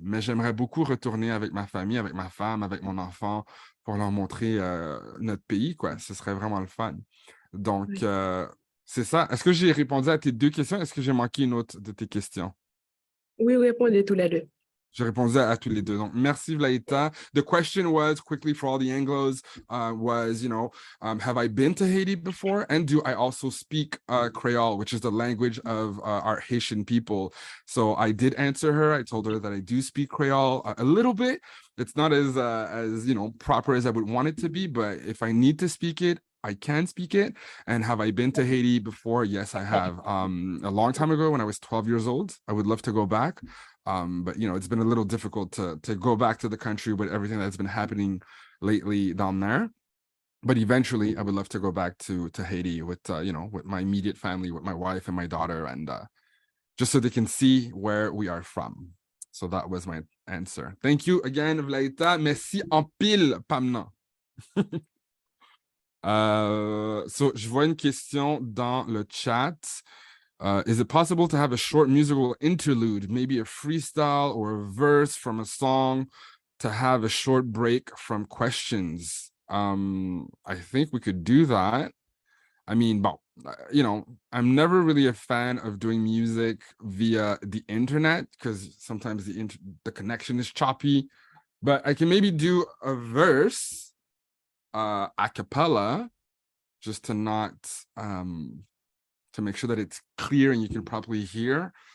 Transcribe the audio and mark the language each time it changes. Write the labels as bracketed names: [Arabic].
[French] Mais j'aimerais beaucoup retourner avec ma famille, avec ma femme, avec mon enfant, pour leur montrer notre pays, quoi. Ce serait vraiment le fun. Donc, c'est ça. Est-ce que j'ai répondu à tes deux questions? Est-ce que j'ai manqué une autre de tes questions? Oui, répondez tous les deux. J'ai répondu à tous les deux. Donc, merci, Vlaita. [English] The question was, quickly for all the Anglos, was, have I been to Haiti before? And do I also speak Creole, which is the language of our Haitian people? So I did answer her. I told her that I do speak Creole a little bit. It's not as proper as I would want it to be, but if I need to speak it, I can speak it. And have I been to Haiti before? Yes, I have. A long time ago when I was 12 years old. I would love to go back. But it's been a little difficult to go back to the country with everything that's been happening lately down there. But eventually I would love to go back to Haiti with with my immediate family, with my wife and my daughter, and just so they can see where we are from. So that was my answer. Thank you again, Vlaita. [French] Merci en pile, [English] Pamna. [French] So je vois une question dans le chat. [English] Is it possible to have a short musical interlude, maybe a freestyle or a verse from a song, to have a short break from questions? I think we could do that. I mean, I'm never really a fan of doing music via the internet because sometimes the connection is choppy, but I can maybe do a verse a cappella just to not to make sure that it's clear and you can properly hear.